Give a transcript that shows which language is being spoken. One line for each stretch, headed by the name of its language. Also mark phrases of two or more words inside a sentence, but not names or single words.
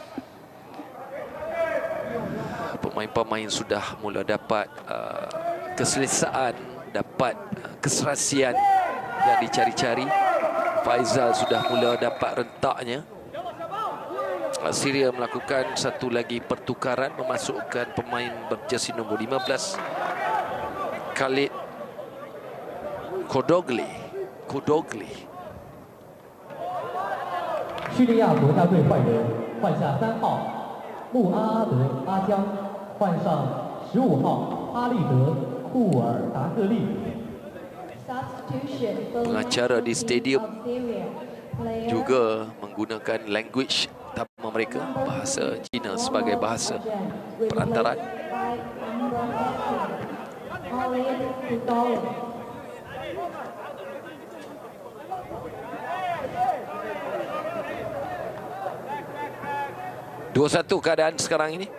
Malay: Pemain-pemain sudah mula dapat keselesaan, dapat keserasian yang dicari-cari. Faizal sudah mula dapat rentaknya. Syria melakukan satu lagi pertukaran, memasukkan pemain berjersey nombor 15, Khalid Kodogli.
Chinese: 叙利亚国家队换人，换下3号穆阿德阿江，换上15号哈利德库尔达克利。
Malay: Pengacara di stadium juga menggunakan language utama mereka, bahasa Cina sebagai bahasa perantaran. Dua satu keadaan sekarang ini.